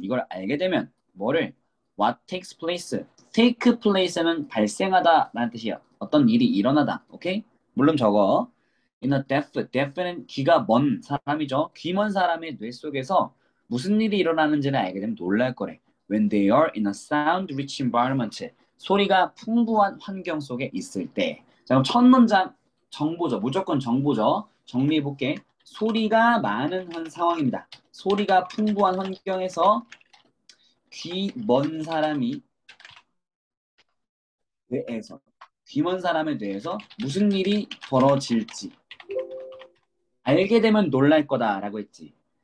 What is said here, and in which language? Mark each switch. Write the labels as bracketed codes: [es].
[ko] 이걸 알게 되면 뭐를? [en] What takes place. [ko] take place는 발생하다라는 뜻이에요. 어떤 일이 일어나다. 오케이? 물론 저거. [en] In a deaf. [ko] deaf는 귀가 먼 사람이죠. 귀 먼 사람의 뇌 속에서 무슨 일이 일어나는지를 알게 되면 놀랄 거래. [en] When they are in a sound-rich environment. [ko] 소리가 풍부한 환경 속에 있을 때. 자, 그럼 첫 문장 정보죠. 무조건 정보죠. 정리해볼게. 소리가 많은 상황입니다. 소리가 풍부한 환경에서 귀 먼 사람이 뇌에서 귀 먼 사람의 뇌에서 무슨 일이 벌어질지 알게 되면 놀랄 거다라고 했지.